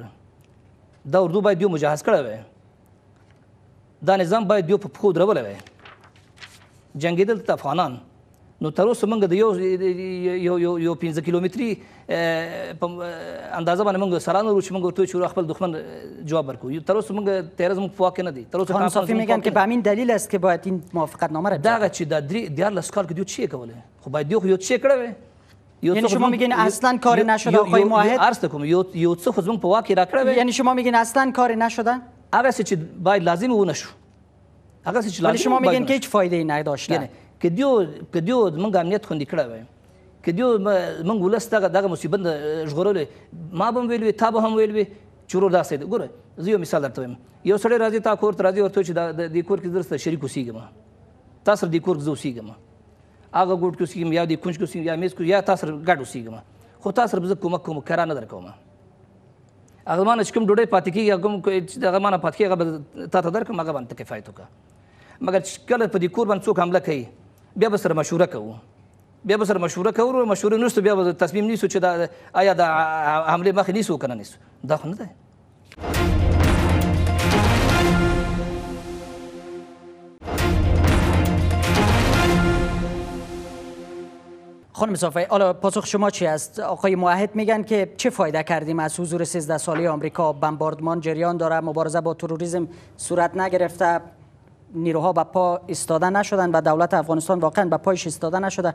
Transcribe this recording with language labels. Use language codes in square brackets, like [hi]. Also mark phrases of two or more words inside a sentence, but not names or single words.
[ps] دا اردو باید دوی مجهز کړی وی، دا نظام باید دوی په پښو درولی وی. جنګېدل ته افغانان، نو تر اوسه موږ د یو 15 کیلومتري اندازه باندې موږ سران ورو چې موږ ورته وایو چې خپل دښمن جواب ورکوو. تر اوسه موږ تیاره زموږ په واک کې نه دی. [fa] خانم صافی میگن که به همین دلیل است که باید این موافقتنامه را [ps] دغه چې دا 13 کال کې دوی چی کوله، خو باید دوی خو یو څه کړی وی. [fa] یعنی شما میگین اصلا کاری نشده آقای موحد؟ [ps] عرض کوم یو څه خو زموږ په واک کې راکړی وی. [fa] یعنی شما میگین اصلا کاری نشده؟ [ps] هغه څه چې باید لازم ونه شو، هغه څه چې [fa] ولی شما میگین که هیچ فایده ای نداشته. [ps] که دیو موږ امنیت خوندي کړی وی، که دیو موږ ولس دغه مصیبت ژغورلی، ما به هم ویل وي، تا به هم ویل وي چې ورور داسې دی. ګوره زه یو مثال درته وایم. یو سړی راځي تا کور ته راځي، ورته وایي چې د دې کور کې زه سره شریک اوسېږم، تا سره دې کور کې زه اوسېږم، هغه ګوټ کې اوسېږم یا دې کونج کې اوسېږم یا میز کې یا تا سره ګډ اوسېږم، خو تا سره به زه کومک کوم، کرا نه در کوم. هغه ما نه چې کوم ډوډۍ پاتې کېږي، هغه ما نه پاتې کېږي، هغه به تا ته درکړم، هغه باندې ته کفایت وکړه. مګر چې کله په دې کور باندې څوک حمله کوي، بیا به سره مشوره کوو، مشورې نشته، بیا به تصمیم نیسو چې آیا د حملې مخې نیسو که نه نیسو. دا خو نه دی. [fa] خانم صافی، حالا پاسخ شما چی است؟ آقای موحد میگن که چه فایده کردیم از حضور 13 ساله آمریکا؟ بمباردمان جریان داره، مبارزه با تروریسم صورت نگرفته، نیروها به پا ایستاده نشدن و دولت افغانستان واقعا به پایش ایستاده نشده.